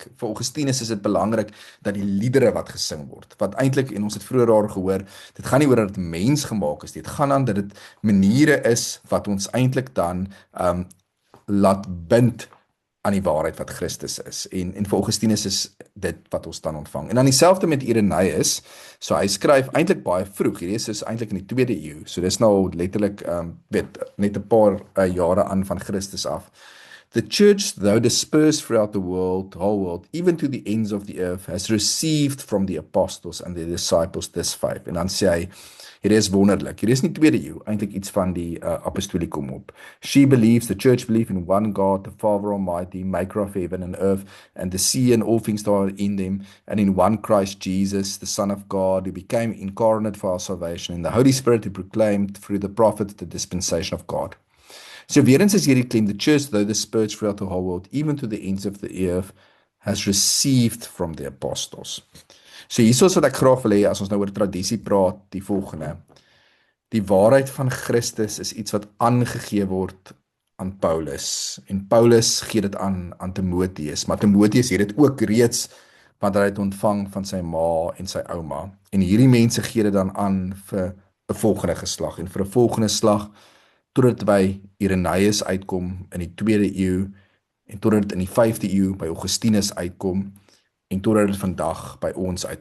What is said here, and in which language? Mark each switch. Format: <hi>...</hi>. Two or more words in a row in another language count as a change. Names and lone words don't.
<af>Vir Augustinus is dit belangrik dat die liedere wat gesing word, wat eintlik, en ons het vroeër daar gehoor, dit gaan nie oor dat dit mens gemaak is, dit gaan aan dat dit maniere is wat ons eintlik dan laat bind aan die waarheid wat Christus is. En vir Augustinus is dit wat ons dan ontvang. En dan dieselfde met Irenaeus, so hy skryf eintlik baie vroeg, hierdie is eintlik in die 2de eeu, so dis nou letterlik, net 'n paar jare aan van Christus af.</af> <en>The church, though dispersed throughout the whole world, even to the ends of the earth, has received from the apostles and the disciples this faith.</en> <af>En dan sê hy, hierdie is wonderlik, hierdie is nie 2de eeu, eintlik iets van die apostolikum op.</af> <en>She believes, the church believes in one God, the Father Almighty, maker of heaven and earth, and the sea and all things that are in them, and in one Christ Jesus, the Son of God, who became incarnate for our salvation, and the Holy Spirit who proclaimed through the prophets the dispensation of God.</en> <af>So weer eens is hierdie</af> <en>claim, the church, though dispersed throughout the whole world, even to the ends of the earth, has received from the apostles.</en> <af>So hiersoos wat ek graag wil hê, as ons nou oor tradisie praat, die volgende. Die waarheid van Christus is iets wat aangegee word aan Paulus, en Paulus gee dit aan Timoteus, maar Timoteus het dit ook reeds, want hy het ontvang van sy ma en sy ouma, en hierdie mense gee dit dan aan vir 'n volgende geslag, en vir 'n volgende slag, totdat by Irenaeus uitkom in die 2de eeu, en totdat dit in die 5de eeu by Augustinus uitkom, en totdat dit vandag by ons uitkom.</af>